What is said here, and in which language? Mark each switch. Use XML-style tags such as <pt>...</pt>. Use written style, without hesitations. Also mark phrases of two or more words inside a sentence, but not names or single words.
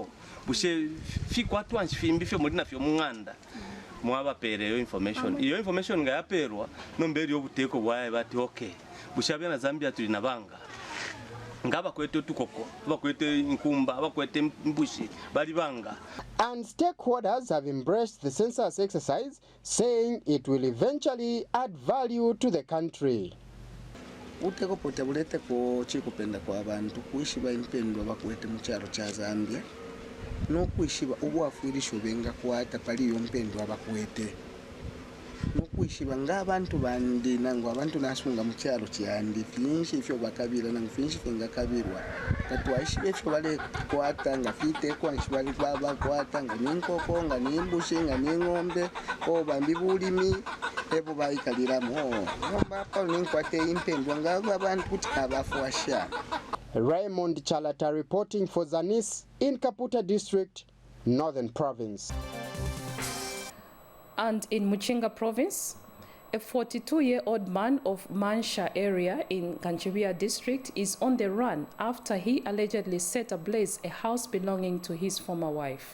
<bem>Bushe fi kwa twanshi fimbi fyo muri nafyo munganda. Mwaba pere yo information. Iyo information nga yaperwa nomberi yo buteko bwaye bati okay. Bushe bya na Zambia tuli na banga. Ngaba kwete tukoko, bakwete nkumba, bakwete mbushi, bali banga.</bem> <en>And stakeholders have embraced the census exercise, saying it will eventually add value to the country.</en> <bem>Uteko pote bulete ko chikupenda kwa abantu kuishiba impendo bakwete mu cyaro cya Zambia no kuishiba ubwafuirisho benga kwata pali yo mpendo abakwete no kuishiba ng'abantu bandi nango abantu nasunga mu cyaro cyandi finshi ifyo bakabira nango finshi finga kabirwa katwaishibe fyo bale kwata nga fite kwa nshibali baba kwata nga ninkoko nga nimbushi nga ningombe o bambi bulimi ebo bayikaliramo ngomba pa ninkwate impendwa ngabo abantu kuti abafuasha.</bem> <en>Raymond Chalata reporting for Zanis in Kaputa District, Northern Province. And in Muchinga Province, a 42-year-old man of Mansha area in Kanchibia District is on the run after he allegedly set ablaze a house belonging to his former wife.</en>